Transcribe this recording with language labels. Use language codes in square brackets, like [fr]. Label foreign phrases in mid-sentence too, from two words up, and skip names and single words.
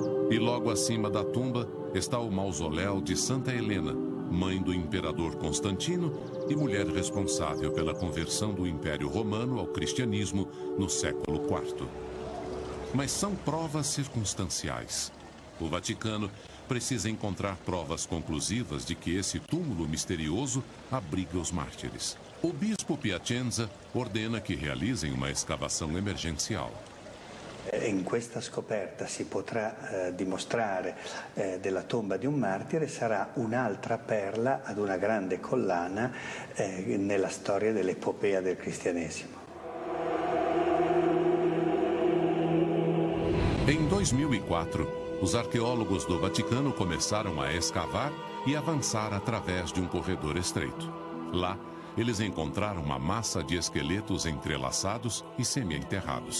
[pt] E logo acima da tumba está o mausoléu de Santa Helena, mãe do imperador Constantino e mulher responsável pela conversão do Império Romano ao cristianismo no século IV. Mas são provas circunstanciais. O Vaticano precisa encontrar provas conclusivas de que esse túmulo misterioso abriga os mártires. O bispo Piacenza ordena que realizem uma escavação emergencial. [it] In questa scoperta si potrà dimostrare della tomba di un martire, sarà un'altra perla ad una grande collana nella storia dell'epopea del cristianesimo. [pt] Em 2004, os arqueólogos do Vaticano começaram a escavar e avançar através de um corredor estreito. Lá, eles encontraram uma massa de esqueletos entrelaçados e semi-enterrados.